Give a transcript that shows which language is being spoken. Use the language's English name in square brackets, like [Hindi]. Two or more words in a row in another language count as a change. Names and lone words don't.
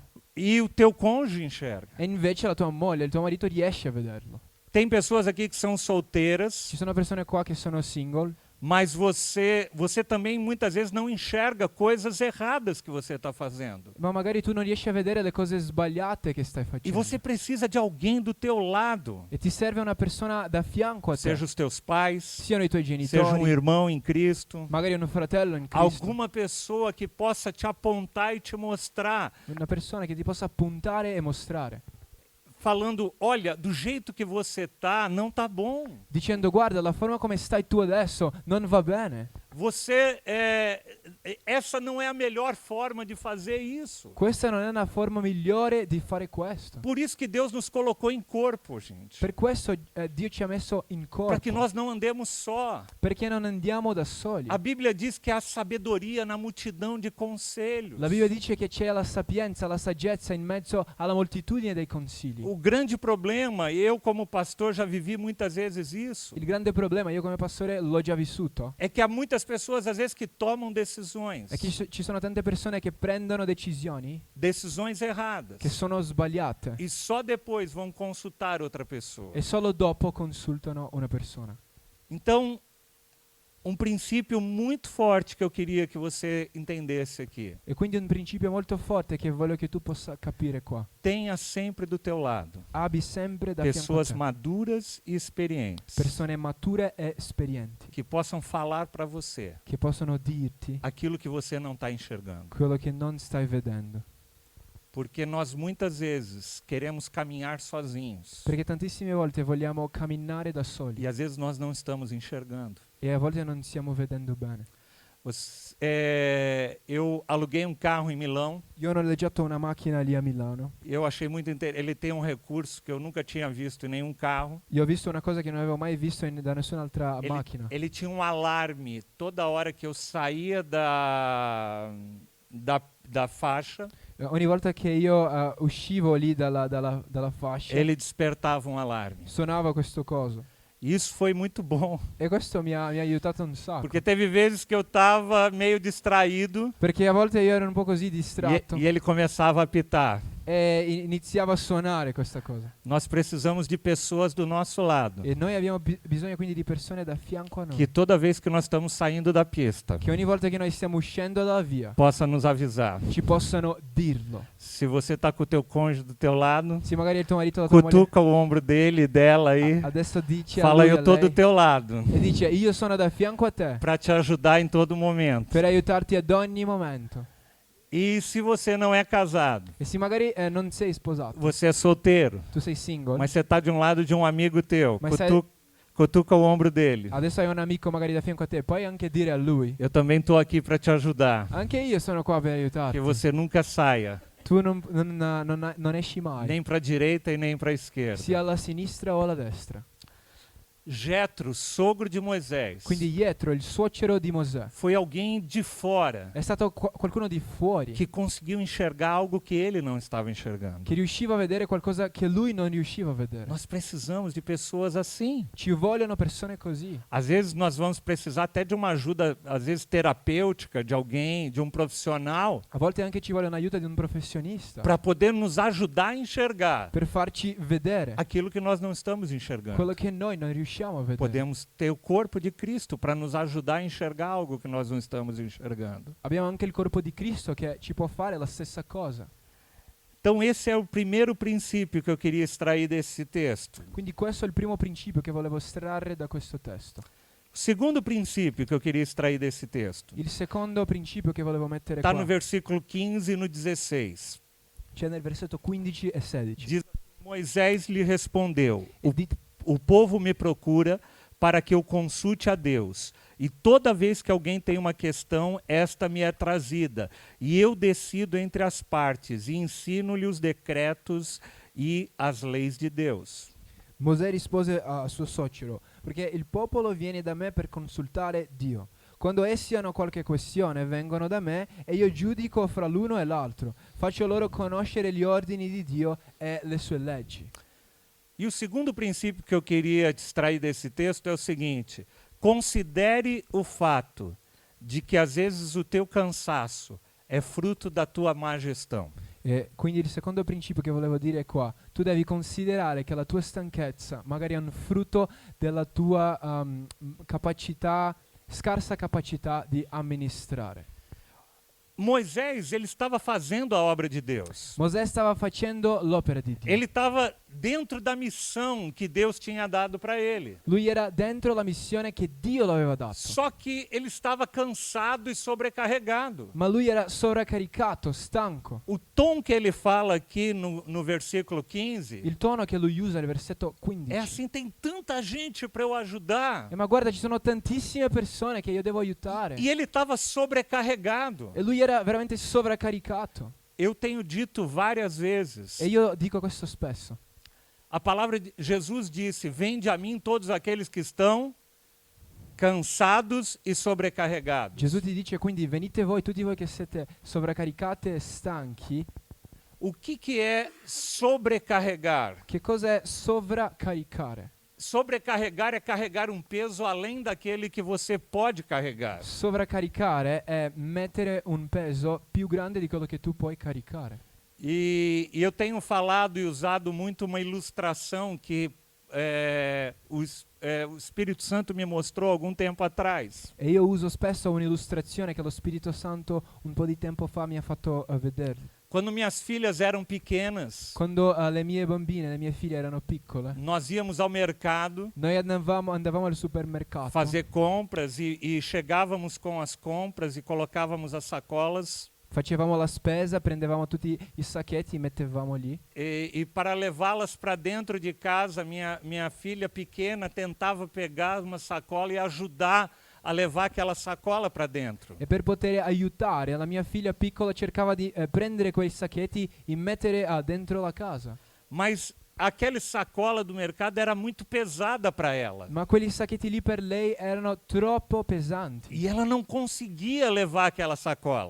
[Portuguese] e o teu cônjuge enxerga. [Italian] e invece la tua moglie, il tuo marito riesce a vederlo. [Portuguese] Tem pessoas aqui que são solteiras, [Italian] Ci sono persone qua che sono single, [Portuguese] mas você também muitas vezes não enxerga coisas erradas que você está fazendo. [Italian] ma magari tu non riesci a vedere le cose sbagliate che stai [Portuguese] E [Italian] facendo. [Portuguese] você precisa de alguém do teu lado. [Italian] E ti serve una persona da fianco a te, [Portuguese] Seja os teus pais, [Italian] siano i tuoi [Portuguese] seja um [Italian] genitori, [Portuguese] irmão em Cristo, [Italian] magari un fratello in Cristo, [Portuguese] alguma pessoa que possa te apontar e te mostrar, [Italian] una persona che ti possa puntare e mostrare, [Portuguese] falando, olha, do jeito que você tá, não tá bom. [Italian] dicendo guarda la forma come stai tu adesso non va bene. [Portuguese] Você essa não é a melhor forma de fazer isso. [Italian] Questa non è una forma migliore di fare questo. [Portuguese] Por isso que Deus nos colocou em corpo, gente. [Italian] Per questo Dio ci ha messo in [Portuguese] Para que [Italian] corpo, [Portuguese] nós não andemos só. [Italian] perché non andiamo da soli. [Portuguese] A Bíblia diz que há sabedoria na multidão de conselhos. [Italian] La Bibbia dice che c'è la sapienza, la saggezza in mezzo alla moltitudine dei consigli. [Portuguese] O grande problema, eu como pastor já vivi muitas vezes isso, [Italian] Il grande problema, io come pastore l'ho già vissuto, [Portuguese] é que há muitas pessoas às vezes que tomam decisões, [Italian] è che ci sono tante persone che prendono decisioni [Portuguese] decisões erradas, [Italian] che sono sbagliate [Portuguese] e só depois vão consultar outra pessoa. [Italian] e solo dopo consultano una persona. [Portuguese] Então, um princípio muito forte que eu queria que você entendesse aqui. [Italian] E quindi un principio molto forte che voglio che tu possa capire qua. [Portuguese] Tenha sempre do teu lado [Italian] Abbi sempre da fianco a [Portuguese] pessoas [Italian] te [Portuguese] maduras e experientes [Italian] persone mature e esperienti [Portuguese] que possam falar para você [Italian] che possono dirti [Portuguese] aquilo que você não está enxergando. [Italian] quello che non stai vedendo. [Portuguese] Porque nós muitas vezes queremos caminhar sozinhos [Italian] Perché tantissime volte vogliamo camminare da soli [Portuguese] e às vezes nós não estamos enxergando. [Italian] e a volte non stiamo vedendo bene. [Portuguese] Eu aluguei um carro em Milão. [Italian] Io ho noleggiato una macchina lì a Milano. [Portuguese] Eu achei muito interessante. Ele tem um recurso que eu nunca tinha visto em nenhum carro. [Italian] Io ho visto una cosa che non avevo mai visto da nessun'altra macchina. [Portuguese] Ele tinha um alarme toda hora que eu saía da faixa. [Italian] Ogni volta che io uscivo lì dalla fascia, [Portuguese] Ele despertava um alarme. [Italian] suonava questo coso. [Portuguese] E isso foi muito bom, [Italian] E questo mi ha aiutato un sacco. [Portuguese] porque teve vezes que eu estava meio distraído [Italian] Perché a volte io ero un po' così distratto [Portuguese] e ele começava a apitar. [Italian] e iniziava a suonare questa cosa. [Portuguese] Nós precisamos de pessoas do nosso lado, [Italian] E noi abbiamo bisogno quindi di persone da fianco a noi. [Portuguese] que toda vez que nós estamos saindo da pista, [Italian] Che ogni volta che noi stiamo uscendo dalla via [Portuguese] possa nos avisar. [Italian] ci possano dirlo. [Portuguese] Se você está com o teu cônjuge do teu lado, [Italian] Se magari il tuo marito o la tua moglie [Portuguese] cutuca o ombro dele e dela aí, [Italian] adesso dice a [Portuguese] fala [Italian] lui, [Portuguese] eu [Italian] a [Portuguese] tô do [Italian] lei, [Portuguese] teu lado, [Italian] e dice io sono da fianco a te [Portuguese] para te ajudar em todo momento. [Italian] per aiutarti ad ogni momento. [Portuguese] E se você não é casado, [Italian] E se magari non sei sposato, [Portuguese] você é solteiro, [Italian] tu sei single, [Portuguese] mas você está de um lado de um amigo teu, Mas cutuca o ombro dele. [Italian] adesso hai un amico magari da fianco a te, puoi anche dire a lui, [Portuguese] Eu também estou aqui para te ajudar, [Italian] anche io sono qua per aiutarti. [Portuguese] que você nunca saia, [Italian] Tu non esci mai, [Portuguese] nem para a direita e nem para a esquerda. [Italian] sia alla sinistra o alla destra. [Portuguese] Jetro, sogro de Moisés, [Italian] Quindi Jetro, il suocero di Mosè, [Portuguese] foi alguém de fora [Italian] è stato qualcuno di fuori [Portuguese] que conseguiu enxergar algo que ele não estava enxergando. [Italian] che riusciva a vedere qualcosa che lui non riusciva a vedere. [Portuguese] Nós precisamos de pessoas assim. [Italian] Ci vogliono persone così. [Portuguese] Às vezes nós vamos precisar até de uma ajuda, às vezes terapêutica, de alguém, de um profissional, [Italian] A volte anche ci vuole un aiuto di un professionista [Portuguese] para poder nos ajudar a enxergar [Italian] per farci vedere [Portuguese] aquilo que nós não estamos enxergando. [Italian] quello che noi non riusciamo a vedere. [Portuguese] Podemos ter o corpo de Cristo para nos ajudar a enxergar algo que nós não estamos enxergando. [Italian] Abbiamo anche il corpo di Cristo che ci può fare la stessa cosa. [Portuguese] Então esse é o primeiro princípio que eu queria extrair desse texto. [Italian] Quindi questo è il primo principio che volevo estrarre da questo testo. [Portuguese] O segundo princípio que eu queria extrair desse texto [Italian] Il secondo principio che volevo mettere [Portuguese] está [Italian] qua [Portuguese] no versículo 15 e no 16. [Italian] c'è nel versetto 15 e 16. [Portuguese] Diz: Moisés lhe respondeu: [Italian] E di- [Portuguese] O povo me procura para que eu consulte a Deus. E toda vez que alguém tem uma questão, esta me é trazida. E eu decido entre as partes e ensino-lhe os decretos e as leis de Deus. [Italian] Mosè rispose a suo suocero, perché il popolo viene da me per consultare Dio. Quando essi hanno qualche questione, vengono da me e io giudico fra l'uno e l'altro. Faccio loro conoscere gli ordini di Dio e le sue leggi. [Portuguese] E o segundo princípio que eu queria extrair desse texto é o seguinte: considere o fato de que às vezes o teu cansaço é fruto da tua má gestão. [Italian] E quindi il secondo principio che volevo dire è qua. Tu devi considerare che la tua stanchezza magari è un frutto della tua scarsa capacità di amministrare. [Portuguese] Moisés, ele estava fazendo a obra de Deus. [Italian] Mosè stava facendo l'opera di Dio. [Portuguese] Ele estava dentro da missão que Deus tinha dado para ele. [Italian] Lui era dentro la missione che Dio lo aveva dato. [Portuguese] Só que ele estava cansado e sobrecarregado. [Italian] Ma lui era sovraccaricato, stanco. [Portuguese] O tom que ele fala aqui no versículo 15 [Italian] Il tono che lui usa nel versetto 15. [Portuguese] é assim: tem tanta gente para eu ajudar. [Italian] Ma guarda, ci sono tantissime persone che io devo aiutare. [Portuguese] E ele estava sobrecarregado. [Italian] E lui era veramente sovraccaricato. [Portuguese] Eu tenho dito várias vezes. [Italian] E io dico questo spesso. [Portuguese] A palavra de Jesus disse: vinde a mim todos aqueles que estão cansados e sobrecarregados. [Italian] Gesù ti dice quindi venite voi, tutti voi che siete sovraccaricati e stanchi. [Portuguese] O que é sobrecarregar? [Italian] Che cos'è sovraccaricare? [Portuguese] Sobrecarregar é carregar um peso além daquele que você pode carregar. [Italian] Sovraccaricare è mettere un peso più grande di quello che tu puoi caricare. [Portuguese] E eu tenho falado e usado muito uma ilustração que o Espírito Santo me mostrou algum tempo atrás. [Italian] E io uso spesso un'illustrazione che lo Spirito Santo un po' di tempo fa mi ha fatto vedere. [Portuguese] Quando minhas filhas eram pequenas, [Italian] Quando le mie bambine, le mie figlie erano piccole, [Portuguese] nós íamos ao mercado [Italian] noi andavamo al supermercato. [Portuguese] fazer compras e chegávamos com as compras e colocávamos as sacolas. [Italian] Facevamo la spesa, prendevamo tutti i sacchetti, mettevamo lì. [Portuguese] E para levá-las para dentro de casa, minha filha pequena tentava pegar uma sacola e ajudar a levar aquela sacola para dentro. [Italian] E per poter aiutare, la mia figlia piccola cercava di prendere quei sacchetti e mettere dentro la casa. [Portuguese] Mas aquela sacola do mercado era muito pesada para ela. [Italian] Ma quegli sacchetti lì per lei erano troppo pesanti. [Portuguese] E ela não conseguia levar aquela sacola.